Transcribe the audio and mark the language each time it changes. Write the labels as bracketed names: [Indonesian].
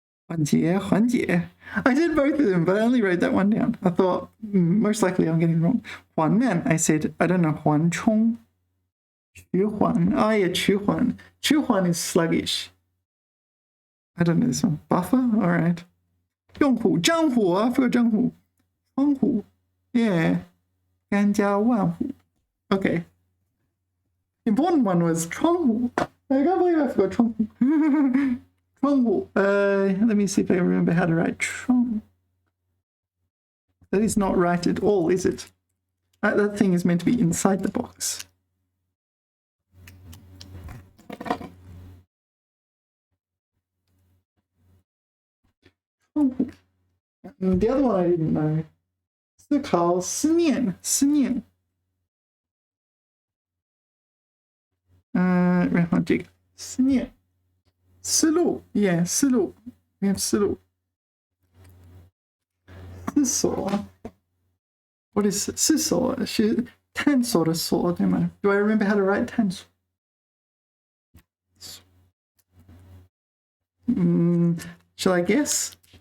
[Chinese] 缓解, 缓解. [English] I did both of them, but I only wrote that one down. I thought, most likely I'm getting it wrong. 缓慢, I said, I don't know, 缓冲. [Chinese] 迟缓.Oh yeah, 迟缓. [English] 迟缓 is sluggish. I don't know this one. Buffer? Alright. 用户, 账户, I forgot 账户. [Chinese] 窗户.Yeah. 干家万户.Okay. [English] Important one was 窗户. I can't believe I forgot 窗户. [Chinese] 窗户. [English] Let me see if I remember how to write 窗. That is not right at all, is it? That thing is meant to be inside the box. And the other one I didn't know. [Chinese] 思考, 思念, 思念. 然后这个思念，思路 ，yeah， 思路 ， [English] we have [Chinese] 思路。 [English] 思索 ，what is 思索？ [Chinese] 是探索的索，对吗 ？ [English] Do I remember how to write 探索？Shall I guess?